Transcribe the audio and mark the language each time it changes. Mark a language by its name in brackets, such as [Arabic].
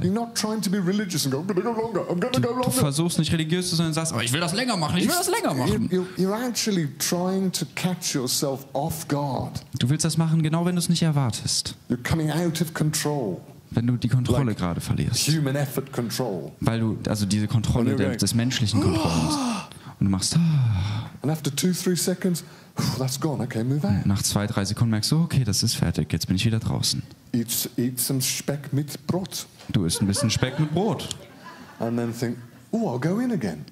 [English] You're not trying to be religious and go, I'm gonna go longer. I'm gonna go longer. [German] Du versuchst nicht religiös zu sein und sagst, aber ich will das länger machen. Ich will das länger machen. [English] You're actually trying to catch yourself off guard. [German] Du willst das machen, genau wenn du es nicht erwartest. [English] You're coming out of control. [German] Wenn du die Kontrolle gerade verlierst. [English] Human effort control. [German] Weil du also diese Kontrolle des menschlichen Kontrolls. Und du machst [English] And after 2-3 seconds, that's gone. Okay, move out. [German] Nach 2-3 Sekunden merkst du, okay, das ist fertig. Jetzt bin ich wieder draußen. [English] Eat some [German] Speck mit Brot. Du isst ein bisschen Speck mit Brot. [English] And then think, oh, I'll go in again.